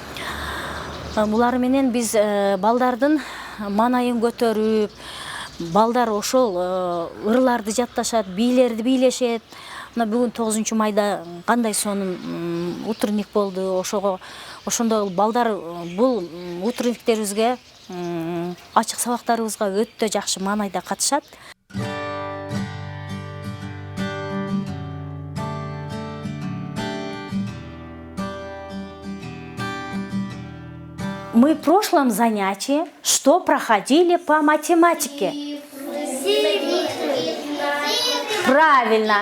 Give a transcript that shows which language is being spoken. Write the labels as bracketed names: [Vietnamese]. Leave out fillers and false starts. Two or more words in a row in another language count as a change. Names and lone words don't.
[Kyrgyz] Булар менен биз балдардын маанайын көтөрүп, балдар ошол ырларды жатташат, бийлерди бийлешет. мына бүгүн 9 майда кандай сонун утренник болду, ошондо балдар бул утренниктерибизге, ачык сабактарыбызга өтө жакшы маанайда катышат. [Russian] Мы в прошлом занятии что проходили по математике? Правильно.